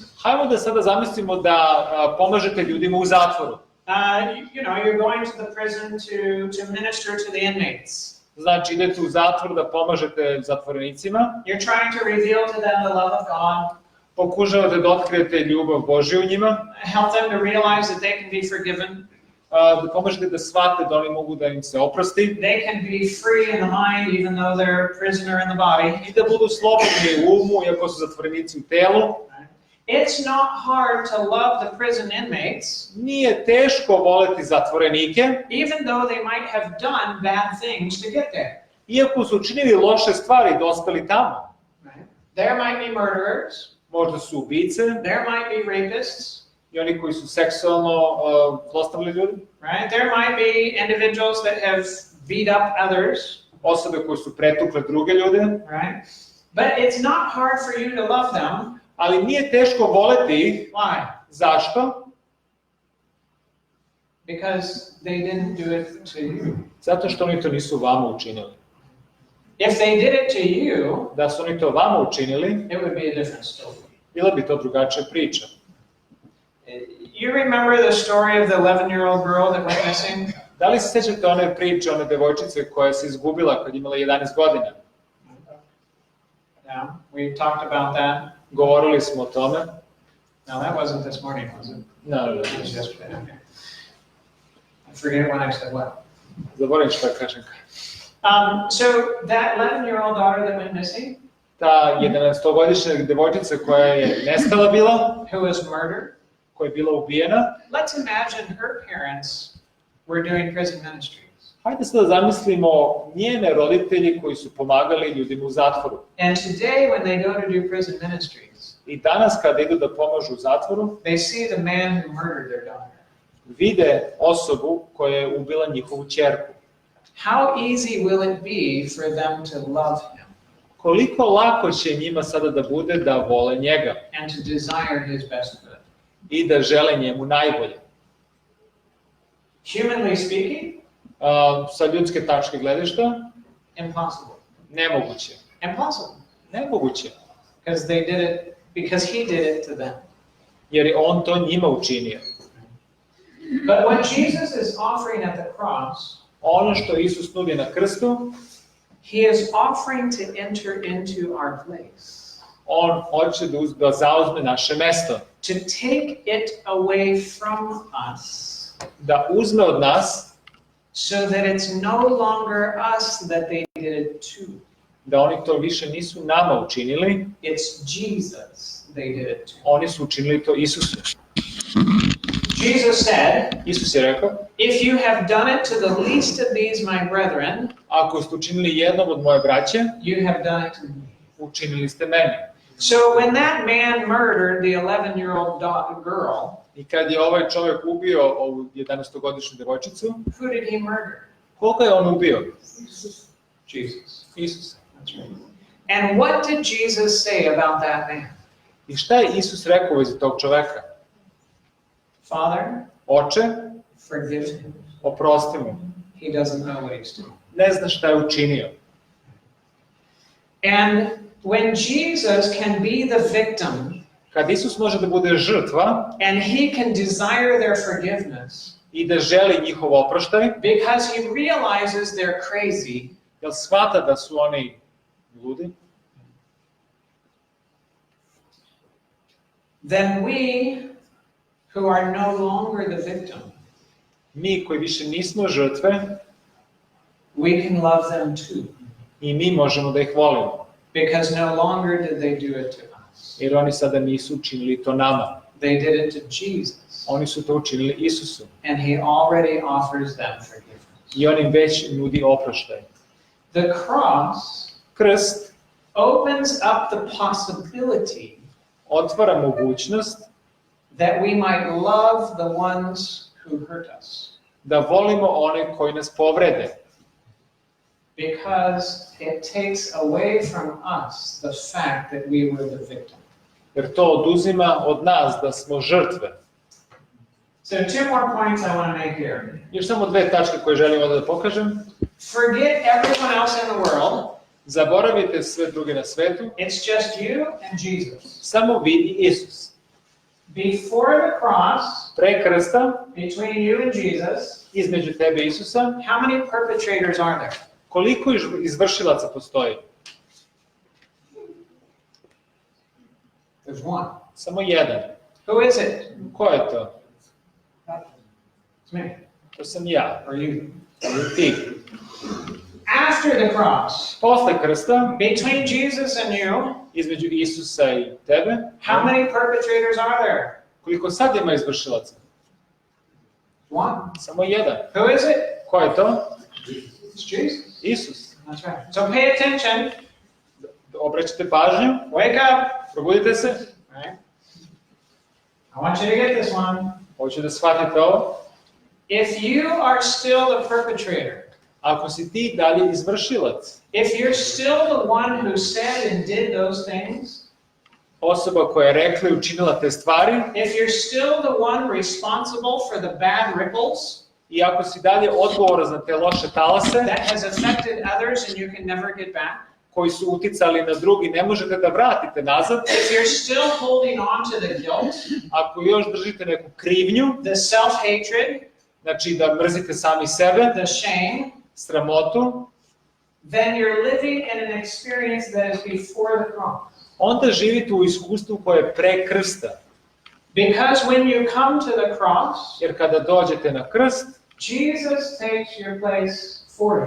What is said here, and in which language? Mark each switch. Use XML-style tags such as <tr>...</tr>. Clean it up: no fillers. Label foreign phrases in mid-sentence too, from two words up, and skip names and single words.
<sr>Hajmo da sada zamislimo da pomažete ljudima u zatvoru.</sr> <en>You're going to the prison to minister to the inmates.</en> <sr>Znači, idete u zatvor da pomažete zatvorenicima,</sr> <en>You're trying to reveal to them the love of God,</en> <sr>pokušavate da otkrijete ljubav Božju u njima,</sr> <en>help them to realize that they can be forgiven,</en> <sr>da pomažete da shvate da oni mogu da im se oprosti,</sr> <en>they can be free in the mind even though they're a prisoner in the body.</en> <sr>i da budu slobodni u umu, iako su zatvorenici u telu.</sr> <en>It's not hard to love the prison inmates,</en> <sr>Nije teško voleti zatvorenike,</sr> <en>even though they might have done bad things to get there.</en> <sr>iako su učinili loše stvari i dospeli tamo.</sr> <en>There might be murderers,</en> <sr>Možda su ubice</sr> <en>there might be rapists,</en> <sr>i oni koji su seksualno zlostavljali ljudi,</sr> <en>right? There might be individuals that have beat up others,</en> <sr>osobe koje su pretukle druge ljude,</sr> <en>right? But it's not hard for you to love them.</en> <sr>ali nije teško voleti ih.</sr> <en>Why?</en> <sr>Zašto?</sr> <en>Because they didn't do it to you.</en> <sr>Zato što oni to nisu vama učinili.</sr> <en>If they did it to you,</en> <sr>Da su oni to vama učinili,</sr> <en>it would be a different story.</en> <sr>bila bi to drugačija priča.</sr> <en>You remember the story of the 11-year-old girl that went missing?</en> <sr>Da li se sjećate one priče, one devojčice koja se izgubila kad je imala 11 godina?</sr> <en>Yeah, we talked about that.</en> <sr>Govorili smo o tome.</sr> <en>No, that wasn't this morning, was it? No. It was yesterday, okay. I forget when I said what.</en> <sr>Zaboravim šta kažem.</sr> <en>So that 11-year-old daughter that went missing,</en> <sr>Ta 11-godišnja devojčica koja je nestala bila,</sr> <en>who was murdered,</en> <sr>koja je bila ubijena,</sr> <en>let's imagine her parents were doing prison ministries.</en> <sr>hajde sada zamislimo njene roditelji koji su pomagali ljudima u zatvoru.</sr> <en>And today when they go to do prison ministries,</en> <sr>I danas kada idu da pomažu u zatvoru,</sr> <en>they see the man who murdered their daughter.</en> <sr>vide osobu koja je ubila njihovu ćerku.</sr> <en>How easy will it be for them to love him</en> <sr>Koliko lako će njima sada da bude da vole njega</sr> <en>and to desire his best good?</en> <sr>i da žele njemu najbolje.</sr> <en>Humanly speaking,</en> <sr>Sa ljudske tačke gledišta,</sr> <en>impossible.</en> <sr>nemoguće.</sr> <en>Impossible.</en> <sr>Nemoguće,</sr> <en>Because he did it to them.</en> <sr>jer je on to njima učinio.</sr> <en>But what Jesus is offering at the cross,</en> <sr>Ono što Isus nudi na krstu,</sr> <en>he is offering to enter into our place.</en> <sr>On hoće da zauzme naše mesto.</sr> <en>To take it away from us.</en> <sr>Da uzme od nas,</sr> <en>So that it's no longer us that they did it to.</en> <sr>da oni to više nisu nama učinili,</sr> <en>It's Jesus they did it to.</en> <sr>oni su učinili to Isusu.</sr> <en>Jesus said,</en> <sr>Isus je rekao,</sr> <en>if you have done it to the least of these my brethren,</en> <sr>ako ste učinili jednom od moje braće,</sr> <en>you have done it to me.</en> <sr>učinili ste meni.</sr> <en>So when that man murdered the 11-year-old girl,</en> <sr>I kad je ovaj čovjek ubio ovu 11-godišnju devojčicu,</sr> <en>who did he murder?</en> <sr>koga je on ubio? Jesus. Isus.</sr> <en>That's right. And what did Jesus say about that man?</en> <sr>I šta je Isus rekao u vezi tog čoveka?</sr> <en>Father,</en> <sr>Oče,</sr> <en>forgive him.</en> <sr>oprosti mu.</sr> <en>He doesn't know what he's doing.</en> <sr>Ne zna šta je učinio.</sr> <en>And when Jesus can be the victim,</en> <sr>Kad Isus može da bude žrtva</sr> <en>and he can desire their forgiveness,</en> <sr>i da želi njihov oproštaj,</sr> <en>because he realizes they're crazy,</en> <sr>jer shvata da su oni ludi,</sr> <en>then we, who are no longer the victim,</en> <sr>mi koji više nismo žrtve,</sr> <en>we can love them too,</en> <sr>i mi možemo da ih volimo.</sr> <en>because no longer did they do it to us.</en> <sr>Jer oni sada nisu učinili to nama.</sr> <en>They did it to Jesus,</en> <sr>Oni su to učinili Isusu.</sr> <en>and he already offers them forgiveness.</en> <sr>I on im već nudi oproštaj.</sr> <en>The cross</en> <sr>Krst</sr> <en>opens up the possibility</en> <sr>otvara mogućnost</sr> <en>that we might love the ones who hurt us,</en> <sr>da volimo one koji nas povrede.</sr> <en>because it takes away from us the fact that we were the victim.</en> <sr>Jer to oduzima od nas da smo žrtve.</sr> <en>So 2 more points I want to make here.</en> <sr>Još samo 2 tačke koje želim ovdje da pokažem.</sr> <en>Forget everyone else in the world.</en> <sr>Zaboravite sve druge na svetu.</sr> <en>It's just you and Jesus.</en> <sr>Samo vi i Isus.</sr> <en>Before the cross,</en> <sr>Pre krsta,</sr> <en>between you and Jesus,</en> <sr>između tebe i Isusa,</sr> <en>how many perpetrators are there?</en> <sr>koliko izvršilaca postoji?</sr> <en>There's one.</en> <sr>Samo jedan.</sr> <en>Who is it?</en> <sr>Ko je to?</sr> <en>It's me.</en> <sr>To sam ja.</sr> <en>Or you.</en> <sr>Ili ti.</sr> <en>After the cross,</en> <sr>Posle krsta,</sr> <en>between Jesus and you,</en> <sr>između Isusa i tebe,</sr> <en>how many perpetrators are there?</en> <sr>koliko sad ima izvršilaca?</sr> <en>One.</en> <sr>Samo jedan.</sr> <en>Who is it?</en> <sr>Ko je to?</sr> <en>It's Jesus.</en> <sr>Isus.</sr> <en>That's right. So pay attention.</en> <sr>Obraćate pažnju,</sr> <en>Wake up.</en> <sr>probudite se.</sr> <en>Right? I want you to get this one.</en> <sr>Hoću da shvatite ovo.</sr> <en>If you are still the perpetrator,</en> <sr>Ako si ti dalje izvršilac,</sr> <en>if you're still the one who said and did those things,</en> <sr>osoba koja je rekla i učinila te stvari,</sr> <en>if you're still the one responsible for the bad ripples</en> <sr>i ako si dalje odgovoran za te loše talase,</sr> <en>that has affected others and you can never get back,</en> <sr>koji su uticali na drugi, ne možete da vratite nazad,</sr> <en>if you're still holding on to the guilt,</en> <sr>ako još držite neku krivnju,</sr> <en>the self-hatred,</en> <sr>znači da mrzite sami sebe,</sr> <en>the shame,</en> <sr>sramotu,</sr> <en>then you're living in an experience that is before the cross.</en> <sr>onda živite u iskustvu koje je pre krsta.</sr> <en>Because when you come to the cross,</en> <sr>Jer kada dođete na krst,</sr> <en>Jesus takes your place for you.</en>